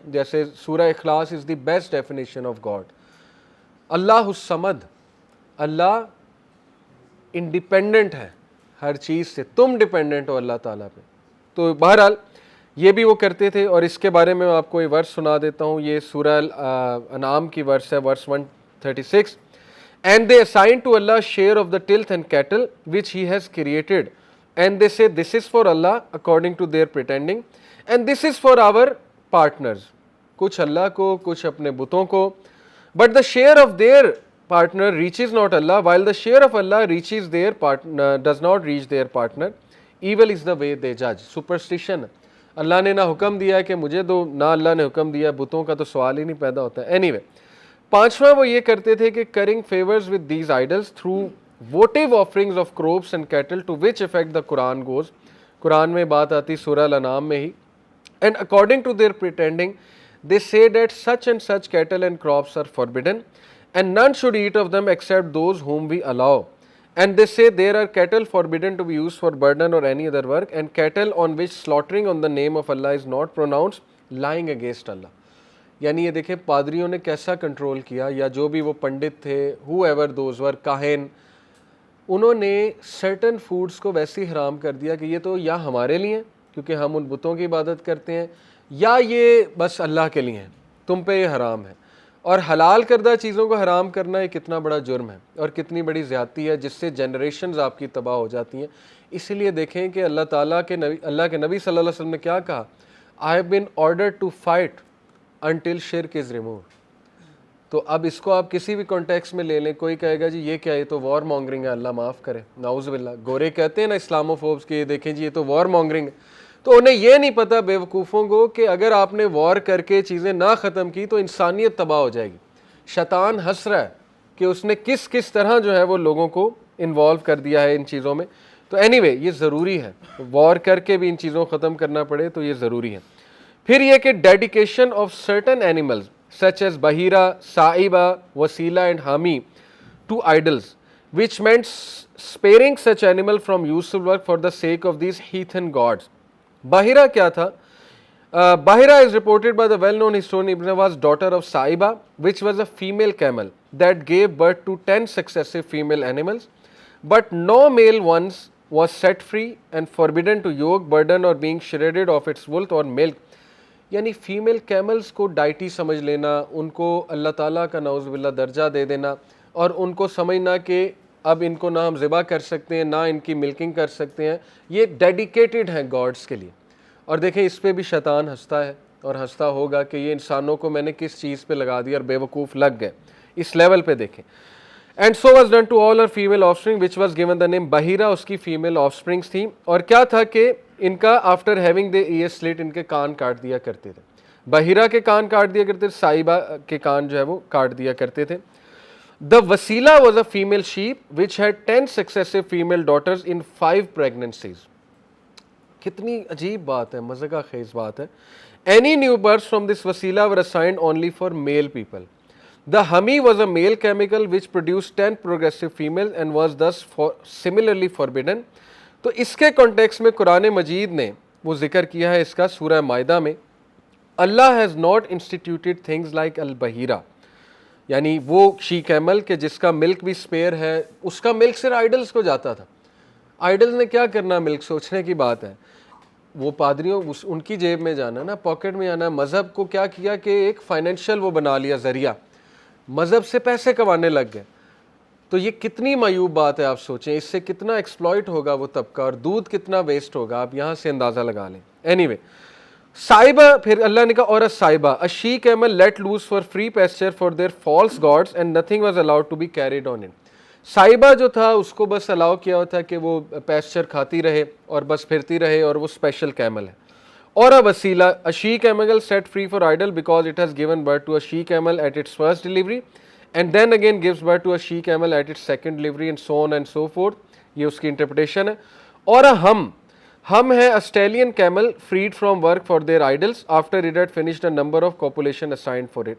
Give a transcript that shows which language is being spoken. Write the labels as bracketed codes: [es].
[ur] جیسے سورہ اخلاص [en] Is the best definition of God. [ur] Allah al Samad, Allah independent ہے ہر چیز سے, تم ڈیپینڈنٹ ہو اللہ تعالیٰ پہ. تو بہرحال یہ بھی وہ کرتے تھے, اور اس کے بارے میں آپ کو یہ ورس سنا دیتا ہوں. یہ سورہ انعام کی ورس ہے, ورس 136. [en] And they assign to Allah share of the tilth and cattle which He has created, and they say this is for Allah according to their pretending, and this is for our partners. [ur] کچھ اللہ کو, کچھ اپنے بتوں کو. [en] But the share of their partner reaches not Allah, while the share of Allah reaches their partner, does not reach their partner. Evil is the way they judge. Superstition. [ur] اللہ نے نہ حکم دیا ہے کہ مجھے دو, نہ اللہ نے حکم دیا, بتوں کا تو سوال ہی نہیں پیدا ہوتا ہے. [en] Anyway, [ur] پانچواں وہ یہ کرتے تھے کہ [en] Currying favours with these idols through votive offerings of crops and cattle to which effect the Quran goes. [ur] قرآن میں بات آتی سورہ الانعام میں ہی. [en] And according to their pretending they say that such and such cattle and crops are forbidden and none should eat of them except those whom we allow. And they say there are cattle forbidden to be used for burden or any other work, and cattle on which slaughtering on the name of Allah is not pronounced, lying against Allah. [ur] یعنی یہ دیکھیں پادریوں نے کیسا control کیا, یا جو بھی وہ پنڈت تھے, [en] who ever those were, [ur] کاہن, انہوں نے certain foods کو ویسے حرام کر دیا کہ یہ تو یا ہمارے لیے ہیں کیونکہ ہم ان بتوں کی عبادت کرتے ہیں, یا یہ بس اللہ کے لیے ہیں, تم پہ یہ حرام ہے. اور حلال کردہ چیزوں کو حرام کرنا یہ کتنا بڑا جرم ہے اور کتنی بڑی زیادتی ہے, جس سے جنریشنز آپ کی تباہ ہو جاتی ہیں. اسی لیے دیکھیں کہ اللہ تعالیٰ کے نبی, اللہ کے نبی صلی اللہ علیہ وسلم نے کیا کہا, [en] I have been ordered to fight until shirk is removed. [ur] تو اب اس کو آپ کسی بھی کانٹیکس میں لے لیں, کوئی کہے گا جی یہ کیا, یہ تو وار مانگرنگ ہے, اللہ معاف کرے, نعوذ باللہ. گورے کہتے ہیں نا اسلاموفوبس کے, یہ دیکھیں جی یہ تو وار مانگرنگ ہے. تو انہیں یہ نہیں پتا بے وقوفوں کو کہ اگر آپ نے وار کر کے چیزیں نہ ختم کی تو انسانیت تباہ ہو جائے گی. شیطان ہنس رہا ہے کہ اس نے کس طرح جو ہے وہ لوگوں کو انوالو کر دیا ہے ان چیزوں میں. تو اینی وے یہ ضروری ہے, وار کر کے بھی ان چیزوں کو ختم کرنا پڑے تو یہ ضروری ہے. پھر یہ کہ [en] Dedication of certain animals such as بحیرہ, صائبہ, وسیلہ اینڈ حامی to idols, which meant sparing such animal from useful work for the sake of these heathen gods. [ur] بحیرہ کیا تھا؟ [en] Bahira is reported by the well-known historian Ibn Abbas, daughter of Saiba, which was a female camel that gave birth to 10 successive female animals, but no male ones was set free and forbidden to yoke, burden or being shredded of its wool or milk. [ur] یعنی female camels کو deity سمجھ لینا, ان کو اللہ تعالیٰ کا نعوذ باللہ درجہ دے دینا, اور ان کو سمجھنا کہ اب ان کو نہ ہم ذبح کر سکتے ہیں نہ ان کی ملکنگ کر سکتے ہیں, یہ ڈیڈیکیٹڈ ہیں گاڈس کے لیے. اور دیکھیں اس پہ بھی شیطان ہنستا ہے اور ہنستا ہوگا کہ یہ انسانوں کو میں نے کس چیز پہ لگا دیا اور بے وقوف لگ گئے. اس لیول پہ دیکھیں. [en] and so was done to all Hare female of spring which was given the نیم بحیرہ, [ur] اس کی فیمیل آف اسپرنگس تھیں. اور کیا تھا کہ ان کا آفٹر ہیونگ دے ایئر سلٹ ان کے کان کاٹ دیا کرتے تھے. بحیرہ کے کان کاٹ دیا کرتے تھے, صائبہ کے کان جو ہے وہ کاٹ دیا کرتے تھے. [en] The Wasila was a female sheep which had 10 successive female daughters in 5 pregnancies. [ur] کتنی عجیب بات ہے, مزے کا خیز بات ہے. [en] Any new births from this Wasila were assigned only for male people. The Hami was a male chemical which produced 10 progressive females and was thus similarly forbidden. [ur] تو اس کے کانٹیکس میں قرآن مجید نے وہ ذکر کیا ہے اس کا سورہ مائدہ میں, اللہ [en] has not instituted things like [ur] البحیرہ, یعنی وہ شی کیمل کہ جس کا ملک بھی سپیئر ہے, اس کا ملک صرف آئیڈلز کو جاتا تھا. آئیڈلز نے کیا کرنا ملک, سوچنے کی بات ہے. وہ پادریوں ان کی جیب میں جانا نا, پاکٹ میں آنا. مذہب کو کیا کیا کہ ایک فائنینشیل وہ بنا لیا ذریعہ, مذہب سے پیسے کمانے لگ گئے. تو یہ کتنی معیوب بات ہے, آپ سوچیں اس سے کتنا ایکسپلائٹ ہوگا وہ طبقہ اور دودھ کتنا ویسٹ ہوگا, آپ یہاں سے اندازہ لگا لیں. [en] anyway صائبہ, [ur] پھر اللہ نے کہا [en] اور صائبہ a she camel let loose for free pasture for their false gods and nothing was allowed to be carried on it. [ur] Saiba جو تھا اس کو بس الاؤ کیا ہوا تھا کہ وہ پیسچر کھاتی رہے اور بس پھرتی رہے, اور وہ اسپیشل کیمل ہے. [en] اور وسیلہ a she camel set free for idol because it has given birth to a she camel at its first delivery and then again gives birth to a she camel at its second delivery and so on and so forth. [ur] یہ اس کی interpretation ہے. اور ہم ہے [en] Stallion camel freed from work for their idols after it had finished a number of copulation assigned for it.